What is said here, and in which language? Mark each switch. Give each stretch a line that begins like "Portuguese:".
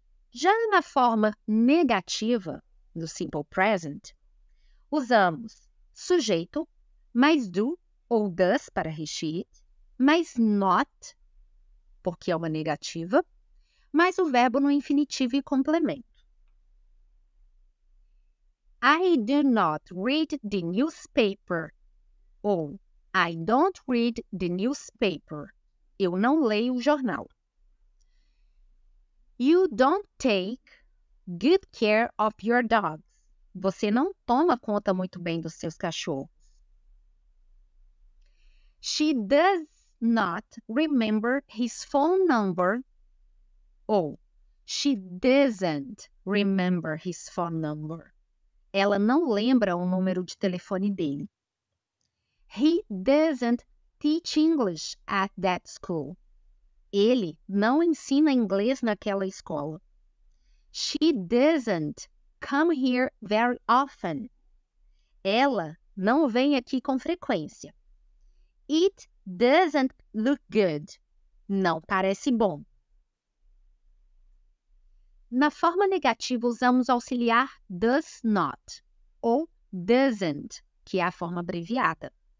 Portuguese: Já na forma negativa do simple present, usamos sujeito mais do ou does para he, she, it, mais not, porque é uma negativa, mais o verbo no infinitivo e complemento.
English: I do not read the newspaper. Ou I don't read the newspaper.
Portuguese: Eu não leio o jornal.
English: You don't take good care of your dogs.
Portuguese: Você não toma conta muito bem dos seus cachorros.
English: She does not remember his phone number. Ou she doesn't remember his phone number.
Portuguese: Ela não lembra o número de telefone dele.
English: He doesn't teach English at that school.
Portuguese: Ele não ensina inglês naquela escola.
English: She doesn't come here very often.
Portuguese: Ela não vem aqui com frequência.
English: It doesn't look good.
Portuguese: Não parece bom. Na forma negativa, usamos o auxiliar does not ou doesn't, que é a forma abreviada.